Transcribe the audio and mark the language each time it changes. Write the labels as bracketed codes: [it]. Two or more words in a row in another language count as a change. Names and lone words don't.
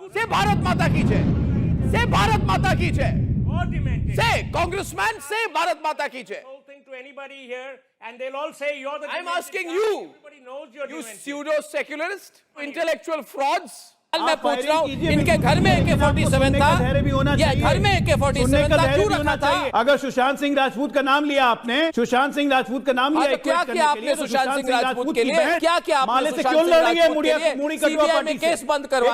[en] Say [hi] भारत माता की जय. [en] Say [hi] भारत माता की जय. [en] Say, congressman, say [hi] भारत माता की जय. [en] Whole thing to anybody here, and they'll all say you're the. I'm demented asking guy. you, Everybody knows you're you demented. pseudo-secularist, intellectual frauds. [hi] मैं आप पूछ रहा हूँ, फायरिंग कीजिए, इनके बिल्कुल घर में कीजिए, लेकिन आपको AK-47 सुनने था, का धैर्य भी होना या चाहिए। घर में AK-47 सुनने का था, धैर्य क्यों भी रखा होना था? चाहिए। अगर सुशांत सिंह राजपूत का नाम लिया आपने, सुशांत सिंह राजपूत का नाम हाँ, लिया तो क्या किया आपने सुशांत सिंह राजपूत के लिए? क्या किया आपने माले से सुशांत क्यों सिंह लड़ रही है राजपूत के लिए? मुड़ी कटुआ CBI पार्टी में से? केस बंद करवा